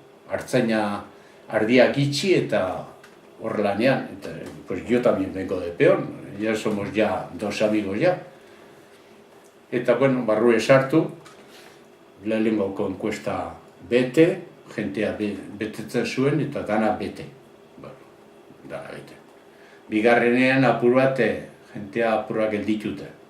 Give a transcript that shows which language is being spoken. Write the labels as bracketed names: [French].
[Basque] Artzaina ardiak itxi eta horrelanean. [Spanish] Pues yo también vengo de peón, ya somos ya dos amigos ya. [Basque] Eta bueno, barrue sartu, lehenengoko enkuesta bete, jentea betetzen zuen eta dana bete. Bigarrenean apur bat, jentea apurrak gelditute.